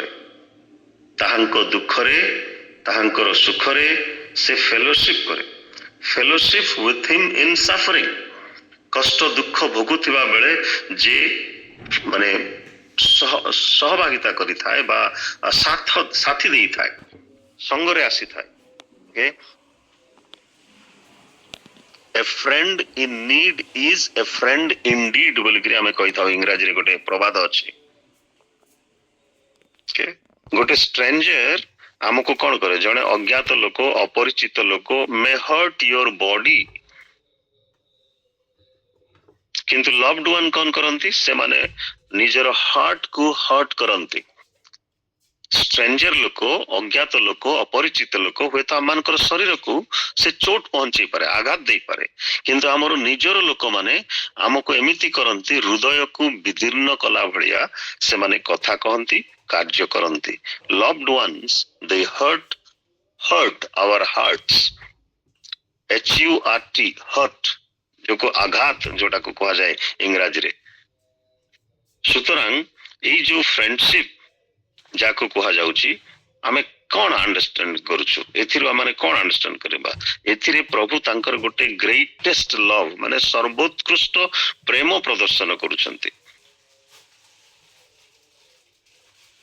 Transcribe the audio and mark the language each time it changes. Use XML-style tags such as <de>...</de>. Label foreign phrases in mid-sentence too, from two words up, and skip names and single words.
<or>ତାହାଙ୍କ ଦୁଃଖରେ, ତାହାଙ୍କର ସୁଖରେ ସେ ଫେଲୋସିପ୍ କରେ।</or> <en>fellowship with him in suffering.</en> <or>କଷ୍ଟ ଦୁଃଖ ଭୋଗୁଥିବା ବେଳେ ଯେ ମାନେ ସହଭାଗିତା କରିଥାଏ ବା ସାଥି ଦେଇଥାଏ, ସଙ୍ଗରେ ଆସିଥାଏ।</or> <en>A friend in need is a friend indeed</en> <or>ବୋଲିକିରି ଆମେ କହିଥାଉ। ଇଂରାଜୀରେ ଗୋଟେ ପ୍ରବାଦ ଅଛି। ଗୋଟେ ଷ୍ଟ୍ରେଞ୍ଜର ଆମକୁ କ'ଣ କରେ? ଜଣେ ଅଜ୍ଞାତ ଲୋକ, ଅପରିଚିତ ଲୋକ</or> <en>may hurt your body,</en> <or>କିନ୍ତୁ</or> <en>loved one</en> <or>କ'ଣ କରନ୍ତି? ସେମାନେ ନିଜର ହାର୍ଟକୁ ହର୍ଟ କରନ୍ତି। ଷ୍ଟ୍ରେଞ୍ଜର ଲୋକ, ଅଜ୍ଞାତ ଲୋକ, ଅପରିଚିତ ଲୋକ ହୁଏତ ଆମମାନଙ୍କର ଶରୀରକୁ ସେ ଚୋଟ ପହଞ୍ଚେଇ ପାରେ, ଆଘାତ ଦେଇପାରେ, କିନ୍ତୁ ଆମର ନିଜର ଲୋକମାନେ ଆମକୁ ଏମିତି କରନ୍ତି, ହୃଦୟକୁ ବିଦୀର୍ଣ୍ଣ କଲା ଭଳିଆ ସେମାନେ କଥା କହନ୍ତି, କାର୍ଯ୍ୟ କରନ୍ତି।</or> <en>loved ones, they hurt our hearts. HURT, hurt,</en> <or>ଯୋଉକୁ ଆଘାତ ଯୋଉଟାକୁ କୁହାଯାଏ ଇଂରାଜୀରେ। ସୁତରାଂ ଏଇ ଯୋଉ ଫ୍ରେଣ୍ଡସିପ୍ ଯାହାକୁ କୁହାଯାଉଛି, ଆମେ କ'ଣ ଅଣ୍ଡରଷ୍ଟାଣ୍ଡ କରୁଛୁ? ଏଥିରୁ ଆମେ କ'ଣ ଅଣ୍ଡରଷ୍ଟାଣ୍ଡ କରିବା? ଏଥିରେ ପ୍ରଭୁ ତାଙ୍କର ଗୋଟେ</or> <en>greatest love,</en> <or>ମାନେ ସର୍ବୋତ୍କୃଷ୍ଟ ପ୍ରେମ ପ୍ରଦର୍ଶନ କରୁଛନ୍ତି।</or>